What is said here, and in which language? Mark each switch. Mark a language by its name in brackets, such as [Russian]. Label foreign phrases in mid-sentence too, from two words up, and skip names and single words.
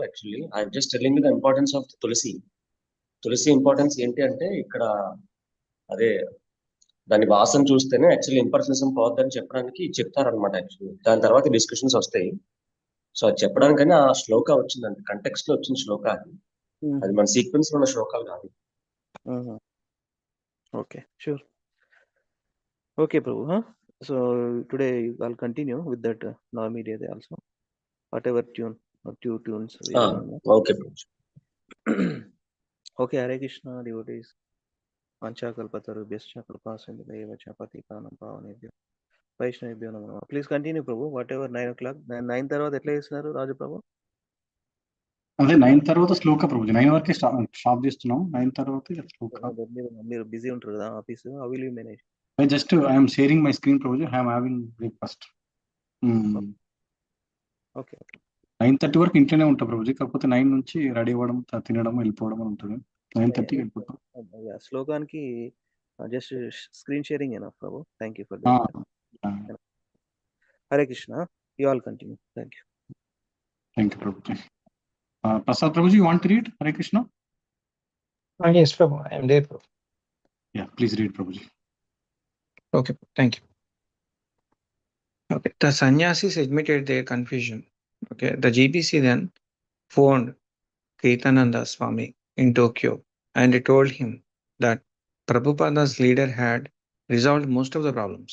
[English] Actually I just telling the importance of Tulasi. [Telugu] తులసి ఇంపార్టెన్స్ ఏంటి అంటే ఇక్కడ అదే దాని వాసన చూస్తేనే [English] actually impersonism [Telugu] పోద్దని చెప్పడానికి చెప్తారనమాట. యాక్చువల్లీ దాని తర్వాత డిస్కషన్స్ వస్తాయి. సో అది చెప్పడానికని ఆ శ్లోక వచ్చిందండి, కంటెక్స్ట్ లో వచ్చిన శ్లోక అది. అది మన సీక్వెన్స్ లో ఉన్న శ్లోకాలు కాదు. [English] Okay, sure. Okay Prabhu. So today I'll continue with that non-media also, whatever tune or 2 tunes we are doing. Okay Prabhu. Okay, Hare Krishna devotees. [Sanskrit] పంచాకల్పతరుభ్యశ్చ కృపాసింధుభ్యైవ చ పతితానాం పావనేభ్యో వైష్ణవేభ్యో నమో నమః. [English] Please continue Prabhu. What ever 9 o'clock, [Telugu] 9 తర్వాత ఎట్లా చేస్తున్నారు రాజు ప్రభు? అదే 9 తర్వాత శ్లోక ప్రభు. 9 వరకే స్టాప్ చేస్తున్నాం. 9 తర్వాత శ్లోక. మీరు బిజీ ఉంటారు కదా ఆఫీస్, [English] How will you manage? Just I'm sharing my screen Prabhu. I'm having breakfast. ఓకే, [Telugu] 9:30 వరకు ఇంట్లోనే ఉంటా ప్రభుజీ. కాకపోతే 9 నుంచి రెడీ అవ్వడం, తినడం, వెళ్ళిపోవడం అని ఉంటుంది. 9:30 వెళ్ళిపోతాం. శ్లోకానికి జస్ట్ [English] screen sharing enough [Telugu] ప్రభు. [English] Thank you for that. Hare Krishna. You all continue. Thank you. Thank you Prabhuji. Prasad Prabhuji, you want to read Hare Krishna? Yes, Prabhu, I am there, Prabhu. Yeah, please read, Prabhuji. Okay, thank you. Okay, the sannyasis admitted their confusion. Okay, the GBC then phoned Kirtananda Swami in Tokyo and told him that Prabhupada's leader had resolved most of the problems.